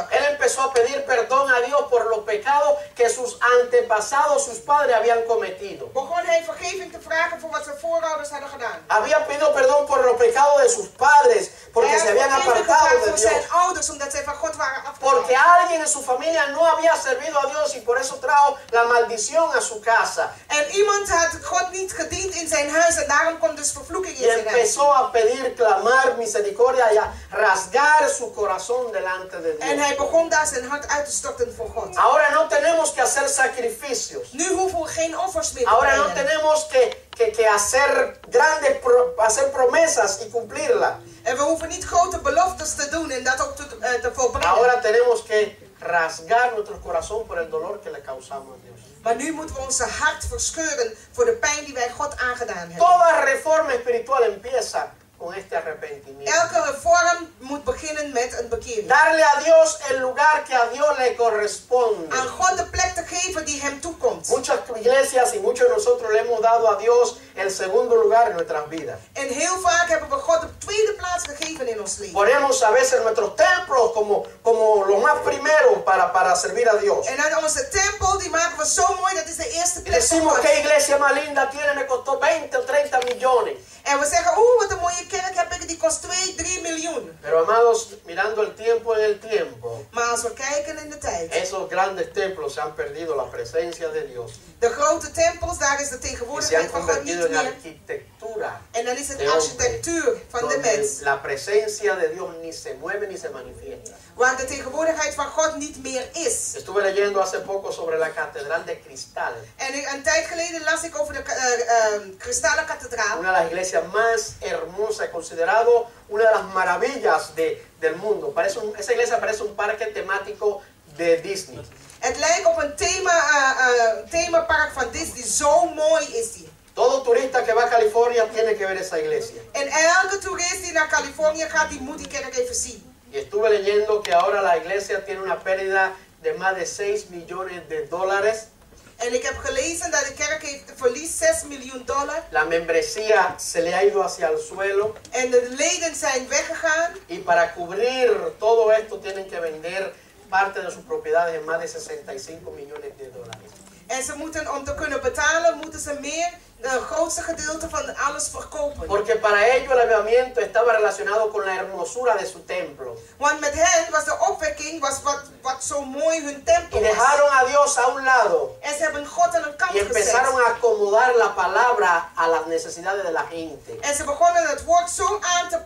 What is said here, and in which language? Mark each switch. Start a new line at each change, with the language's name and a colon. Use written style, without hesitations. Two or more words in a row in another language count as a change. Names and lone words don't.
Spanish: Él empezó a pedir perdón a Dios por los pecados que sus antepasados, sus padres habían cometido.
Dutch: Begon hij vergeving te vragen voor wat zijn voorouders hadden gedaan.
Spanish: Había pedido perdón por los pecados de sus padres porque
Dutch: Hij
Spanish: se
Dutch: had
Spanish: habían
Dutch: vergeving
Spanish: apartado
Dutch: gevraagd
Spanish: de
Dutch: voor
Spanish: Dios.
Dutch: zijn ouders omdat zij van God waren
Spanish: Porque
Dutch: afgedwaald.
Spanish: alguien en su familia no había servido a Dios y por eso trajo la maldición a su casa.
Dutch: En iemand had God niet gediend in zijn huis en daarom komt dus vervloeking
Spanish: Y
Dutch: in zijn huis.
Spanish: empezó a pedir, clamar misericordia y a rasgar su corazón delante de
Dutch: En
Spanish: Dios.
Dutch: hij begon daar zijn hart uit te storten voor God.
Spanish: Ahora no tenemos que hacer sacrificios.
Dutch: Nu hoeven we geen offers meer te
Spanish: Ahora no
Dutch: brengen.
Spanish: tenemos que hacer hacer promesas y cumplirlas.
Dutch: En we hoeven niet grote beloftes te doen en dat ook te volbrengen.
Spanish: Ahora tenemos que rasgar nuestro corazón por el dolor que le causamos a Dios.
Dutch: Maar nu moeten we onze hart verscheuren voor de pijn die wij God aangedaan hebben.
Spanish: Toda reforma espiritual empieza con este arrepentimiento.
Dutch: Elke reform moet beginnen met een bekering.
Spanish: Darle a Dios el lugar que a Dios le corresponde.
Dutch: Aan God de plek te geven die hem toekomt.
Spanish: Muchas iglesias y muchos de nosotros le hemos dado a Dios el segundo lugar en nuestras vidas.
Dutch: En heel vaak hebben we God de tweede plaats gegeven in ons leven.
Spanish: Ponemos a veces nuestros templos como lo más primero para servir a Dios.
Dutch: En aan onze tempel, die maken we zo mooi, dat is de eerste
Spanish: Y
Dutch: plek voor
Spanish: decimos
Dutch: God.
Spanish: qué iglesia más linda tiene, me costó 20 o 30 millones.
Dutch: En we zeggen, wat een mooie kerk heb ik, die kost 2-3 miljoen.
Spanish: Pero amados, mirando el tiempo en el tiempo,
Dutch: Maar als we kijken in de tijd,
Spanish: esos grandes templos se han perdido la presencia de Dios
Dutch: de grote tempels, daar is de
Spanish: y se
Dutch: tegenwoordigheid
Spanish: han
Dutch: van God
Spanish: convertido
Dutch: niet
Spanish: en
Dutch: meer.
Spanish: arquitectura
Dutch: En dan is het
Spanish: de hombre,
Dutch: architectuur van de
Spanish: donde
Dutch: mens.
Spanish: la presencia de Dios ni se mueve ni se manifiesta.
Dutch: Waar de tegenwoordigheid van God niet meer is.
Spanish: Estuve leyendo hace poco sobre la Catedral de Cristal,
Dutch: En een tijd geleden las ik over de kristallen kathedraal.
Spanish: una de las iglesias más hermosas, considerado una de las maravillas del mundo. Esa iglesia parece un parque temático de Disney.
Dutch: Het lijkt op een themapark van Disney. Zo mooi is die.
Spanish: Todo turista que va a California tiene que ver esa iglesia.
Dutch: En elke toerist die naar Californië gaat, die moet die kerk even zien.
Spanish: Y estuve leyendo que ahora la iglesia tiene una pérdida de más de 6 millones de dólares.
Dutch: En ik heb gelezen dat de kerk heeft verlies $6 miljoen.
Spanish: La membresía se le ha ido hacia el suelo.
Dutch: En de leden zijn weggegaan.
Spanish: Y para cubrir todo esto tienen que vender parte de sus propiedades en más de 65 millones de dólares.
Dutch: En ze moeten, om te kunnen betalen, moeten ze meer, het grootste gedeelte van alles verkopen.
Spanish: Porque para ellos el avivamiento estaba relacionado con la hermosura de su templo.
Dutch: Want met hen was de opwekking wat zo mooi hun
Spanish: Y
Dutch: tempel was.
Spanish: dejaron a Dios a un lado.
Dutch: En ze hebben God aan een kant
Spanish: Y empezaron
Dutch: gezet.
Spanish: a acomodar la palabra a las necesidades de la gente.
Dutch: En ze begonnen het woord zo aan te